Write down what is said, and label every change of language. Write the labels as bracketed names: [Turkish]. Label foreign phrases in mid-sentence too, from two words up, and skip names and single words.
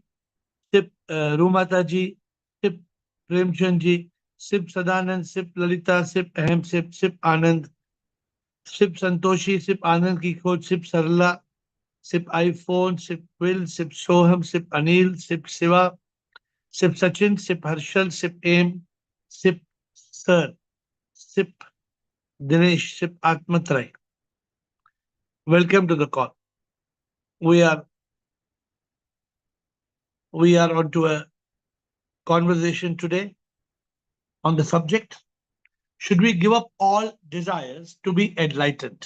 [English] Sip Rumataji, Sip Premchandji, Sip Sadanand, Sip Lalita, Sip Ahem, Sip Anand, Sip Santoshi, Sip Anand Ki Khoj, Sip Sarla, Sip iPhone, Sip Will, Sip Soham, Sip Anil, Sip Siva, Sip Sachin, Sip Harshal, Sip Aim, Sip Sir, Sip Dinesh, Sip Atmatray. Welcome to the call. We are we are onto a conversation today on the subject. Should we give up all desires to be enlightened?